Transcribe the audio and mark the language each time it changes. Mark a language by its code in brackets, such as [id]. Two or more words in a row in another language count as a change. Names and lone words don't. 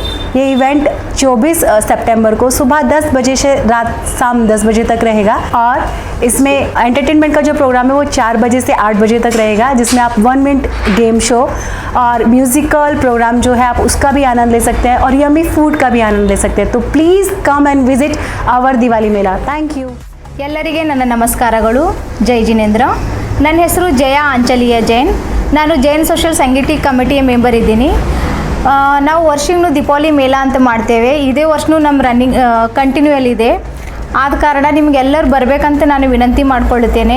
[hi] ये इवेंट 24 सितंबर को सुबह 10 बजे से रात शाम 10 बजे तक रहेगा और इसमें एंटरटेनमेंट का जो प्रोग्राम है वो 4 बजे से 8 बजे तक रहेगा, जिसमें आप 1 मिनट [en] game show [hi] और [en] musical program [hi] जो है आप उसका भी आनंद ले सकते हैं और [en] yummy food [hi] का भी आनंद ले सकते हैं। [en] तो please come and visit our दिवाली मेला। thank you. [kn] ಎಲ್ಲರಿಗೆ ನನ್ನ ನಮಸ್ಕಾರಗಳು। ಜೈ ಜಿನೇಂದ್ರ। ನನ್ನ ಹೆಸರು ಜಯ ಆಂಚಲಿಯ ಜೈನ್। ನಾನು ಜೈನ್ ಸೋಷಲ್ ಸಂಘಟನೆ ಕಮಿಟಿಯ ಮೆಂಬರ್ ಇದ್ದೀನಿ। ನಾವು ವರ್ಷಿಗೂ ದೀಪಾವಳಿ ಮೇಳ ಅಂತ ಮಾಡ್ತೇವೆ। ಇದೇ ವರ್ಷನೂ ನಮ್ಮ [en] running continual [kn] ಇದೆ। ಆದ ಕಾರಣ ನಿಮಗೆಲ್ಲರೂ ಬರಬೇಕಂತ ನಾನು ವಿನಂತಿ ಮಾಡ್ಕೊಳ್ಳುತ್ತೇನೆ।